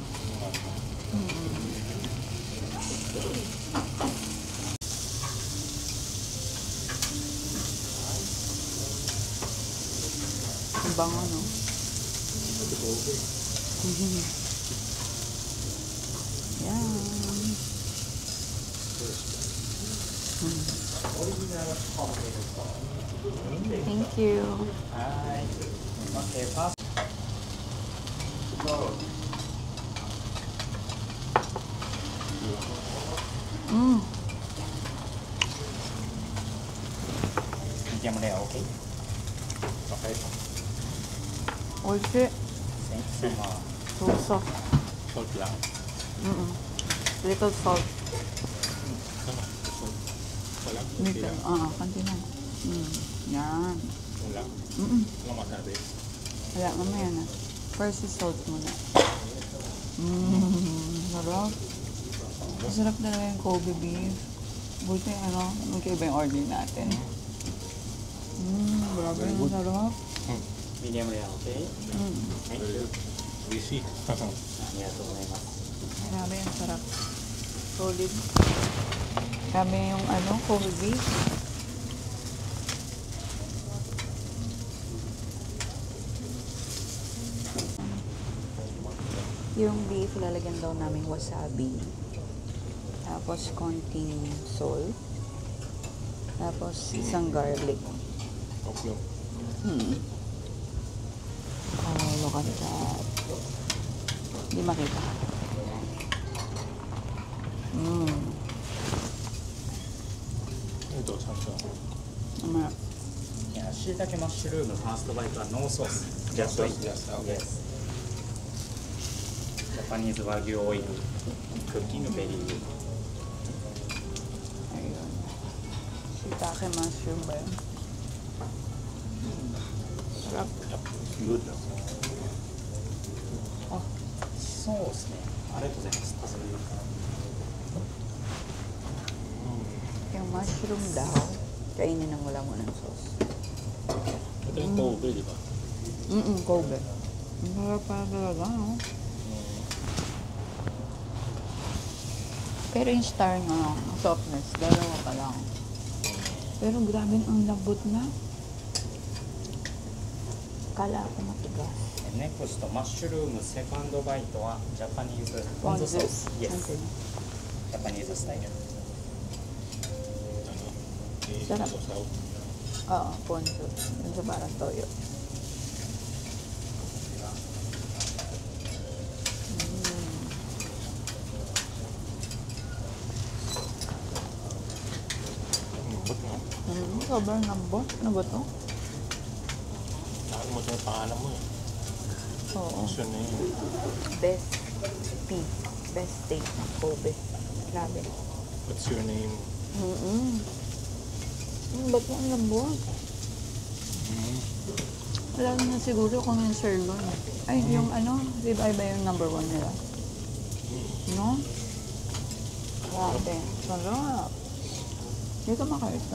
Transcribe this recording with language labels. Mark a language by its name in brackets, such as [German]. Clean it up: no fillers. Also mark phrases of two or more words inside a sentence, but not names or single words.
[Filipino] Ang bango, no? Yan. [English] Thank you. Hi. Okay, pass. Medium rare, okay? Okay. [Japanese] おいしい。 [English] Thanks so much. So soft. [Filipino] Salt lang. [English] Little salt. [Filipino] Ano? Salt. Walang? Little. Kanti lang. Yan. Walang? Walang masabi. Wala, mamaya na. [English] First is salt [Filipino] muna. Sarap. Masarap talaga yung Kobe beef. Buti magkaiba yung order natin. Grabe yung sarap. [English] Medium rare, okay? Thank you. Busy. [Japanese] ありがとうございます。 [Filipino] Grabe yung sarap. Solid. Grabe yung Kobe beef. Yung beef, lalagyan daw namin wasabi. Tapos, konting salt. Tapos, isang garlic. [English] Okay. Oh, look at that. [Filipino] Hindi makita. Ito, saan siya? Mamaya. [Japanese] Yes. しいたけマッシュルームファーストバイトはノーソース。 [English] Just like Just, okay. yes. Japanese Wagyu oil cooking very good. [Filipino] Ayun. Shiitake mushroom ba yun? Sarap. [English] Good. [Japanese] そうですね。ありがとうございます。 [Filipino] Yung mushroom daw, kainin ng wala mo ng sauce. Ito yung Kobe, di ba? Kobe. Ang sarap pa talaga, no? Pero yung star nga, ang softness, dalawa pa lang. Pero grabe ang lambot na. Kala ko matigas. [Japanese] Next マッシュルームセカンドバイトはジャパニーズポン酢ソース。Yes. [English] Okay. [Japanese] ジャパニーズスタイル。 [Filipino] Sarap. Oo, ponzu. Yun sa parang toyo. Lambot, no? Sobrang lambot. Ano ba to? Nakalimutan yung pangalan mo eh. Oo. Gusto na yun. [English] Best beef. Best steak ng Kobe. Grabe. What's your name? [Filipino] Ba't mo ang lambot? Wala na siguro kung yung sirloin. Ay, yung ano, ribeye ba yung number 1 nila? No? Grabe. Sarap. Hindi ka makaita.